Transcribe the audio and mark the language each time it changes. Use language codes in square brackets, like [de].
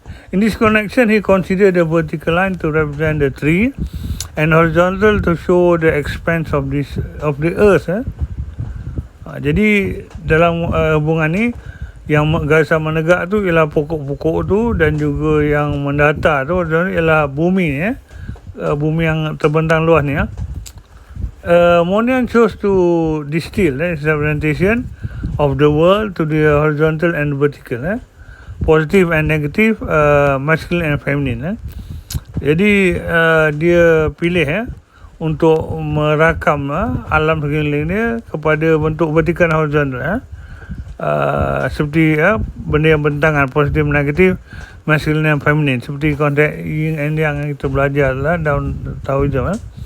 [en] In this connection, he considered the vertical line to represent the tree and horizontal to show the expanse of the earth. [ms] Jadi dalam hubungan ni, yang garisan menegak tu ialah pokok-pokok tu, dan juga yang mendatar tu ialah bumi, bumi yang terbentang luas ni. [en] Mondrian chose to distill his representation of the world to the horizontal and vertical, positive and negative, masculine and feminine. [ms] Jadi dia pilih untuk merakam alam sekeliling dia kepada bentuk vertikal horizontal seperti benda yang bertentangan, positif negatif, [en] masculine and feminine, [ms] seperti konsep yin and yang kita belajar lah dalam Taoism.